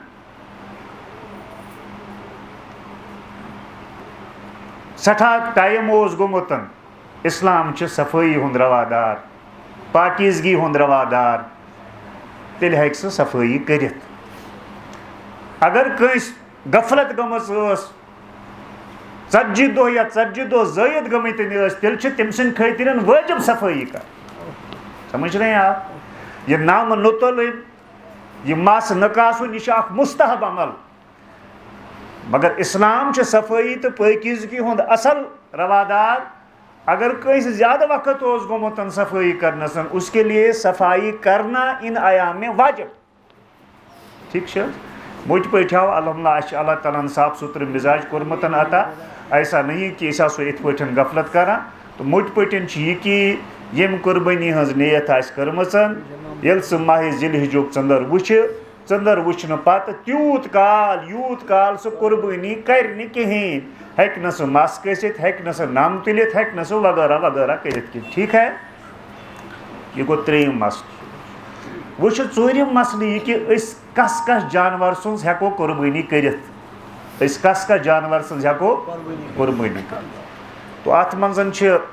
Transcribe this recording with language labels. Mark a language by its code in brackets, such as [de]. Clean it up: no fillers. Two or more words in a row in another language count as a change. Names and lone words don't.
[ks] سٮ۪ٹھاہ ٹایم اوس گوٚمُت اسلام چھِ صفٲیی ہُنٛد روادار پاکیٖزگی ہُنٛد روادار تیٚلہِ ہٮ۪کہِ سُہ صفٲیی کٔرِتھ اگر کٲنٛسہِ غفلت گٔمٕژ ٲس 40 دۄہ یا 40 دۄہ زٲیِد گٔمٕتۍ ٲسۍ تیٚلہِ چھِ تٔمۍ سٕنٛدِ خٲطرٕ وٲجِب صفٲیی کَرٕنۍ [ur] سمجھ رہے ہیں آپ [ks] یہِ نم نہٕ تُلٕنۍ یہِ مس نہٕ کاسُن یہِ چھُ اکھ مُستحب عمل مگر اسلام چھُ صفٲیی تہٕ پٲکیٖزگی ہُنٛد اصل روادار اگر کٲنٛسہِ زیادٕ وقت اوس گوٚمُت صفٲیی کرنس [ur] اس کے لیے صفائی کرنا ان ایام میں واجب [ks] ٹھیک چھِ مُتہِ پٲٹھۍ آو الحمدللہ اَسہِ چھِ اللہ تعالیٰ ہن صاف ستھرٕ مِزاج کوٚرمُت عطا [ur] ایسا نہیں کہ [ks] أسۍ آسو یِتھ پٲٹھۍ غفلت کران تہٕ مُتہِ پٲٹھۍ چھِ یہِ کہِ ییٚمہِ قربٲنی ہٕنٛز نیت آسہِ کٔرمٕژ ییٚلہِ سُہ ماہِ ذی الحجُک ژٔنٛدٕر وٕچھِ ژٔنٛدٕر وٕچھنہٕ پتہٕ یوٗت کال سُہ قربٲنی کرِ نہٕ کِہیٖنۍ ہٮ۪کہِ نہٕ سُہ مس کٔسِتھ ہٮ۪کہِ نہٕ سُہ نم تُلِتھ ہٮ۪کہِ نہٕ سُہ وغیرہ وغیرہ کٔرِتھ کینٛہہ [ur] ٹھیٖک ہے [ks] یہِ گوٚو 3یِم مسلہٕ وۄنۍ چھُ 4یِم مسلہٕ یہِ کہِ أسۍ کس جانور سٕنٛز ہٮ۪کو قربٲنی کٔرِتھ أسۍ کس جانور سٕنٛز ہٮ۪کو قربٲنی کٔرِتھ تو اتھ منٛز چھِ